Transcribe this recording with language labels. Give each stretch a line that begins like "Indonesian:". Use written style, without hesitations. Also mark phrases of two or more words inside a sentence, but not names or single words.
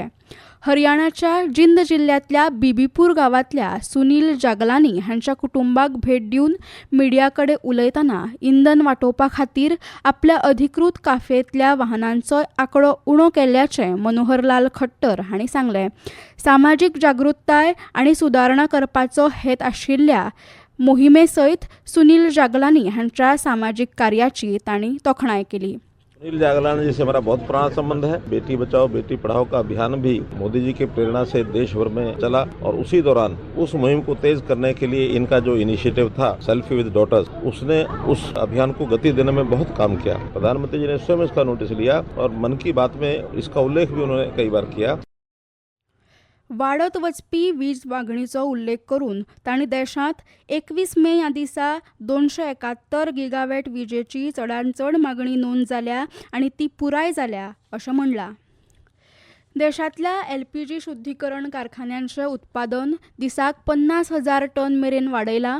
Konkani: हरियाणाच्या जिंद जिल्ल्यांतल्या बीबीपूर गांवांतल्या सुनील जागलानी हांच्या कुटुंबाक भेट दिवन मिडिया कडेन उलयतना इंधन वांटोवपा खातीर आपल्या अधिकृत काफेंतल्या वाहनांचो आंकडो उणो केल्ल्याचें मनोहर लाल खट्टर हांणी सांगलें. सामाजीक जागृताय आनी सुदारणा करपाचो हेत आशिल्ल्या मोहिमे सयत सुनील जागलानी हांच्या सामाजीक कार्याची तांणी तोखणाय केली.
Hindi: सुनील जागलानी जी से हमारा बहुत पुराना संबंध है. बेटी बचाओ बेटी पढ़ाओ का अभियान भी मोदी जी की प्रेरणा से देश भर में चला और उसी दौरान उस मुहिम को तेज करने के लिए इनका जो इनिशिएटिव था सेल्फी विद डॉटर्स, उसने उस अभियान को गति देने में बहुत काम किया. प्रधानमंत्री जी ने स्वयं इसका नोटिस लिया और मन की बात में इसका उल्लेख भी उन्होंने कई बार किया.
Konkani: वाडत वचपी वीज मागणीचो उल्लेख करून तांणी देशांत 21 मे ह्या दिसा 271 गिगावॅट विजेची चडांत चड मागणी नोंद जाल्या आनी ती पुराय जाल्या अशें म्हणलां. देशांतल्या एलपीजी शुद्धीकरण कारखान्यांचें उत्पादन दिसाक 50,000 टन मेरेन वाडयलां.